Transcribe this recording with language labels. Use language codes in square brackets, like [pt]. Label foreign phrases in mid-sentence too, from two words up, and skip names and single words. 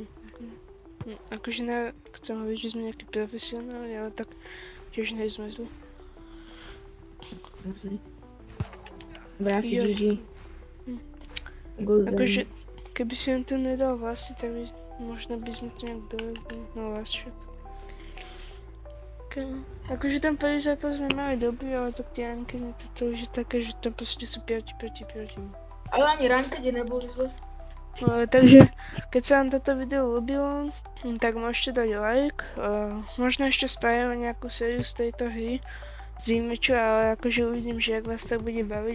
[sk] Akože nechcem hovoriť, že sme nejakí profesionáli, ale tak tiež nejsme zlí. Dobre, asi GG. Good akože, keby si on to nedal vlastne, tak by, možno by sme to nejak dovedli. [en] No last shot. [sk] Akože ten prvý zápas sme mali dobrý, ale tak tie Anky to už je také, že tam proste sú 5 proti. Ale ani rankedy neboli zle. Takže, keď sa vám toto video ľúbilo, tak môžete dať like. Možno ešte spravíme nejakú sériu z tejto hry z imeču, ale akože uvidím, že ak vás to bude baviť.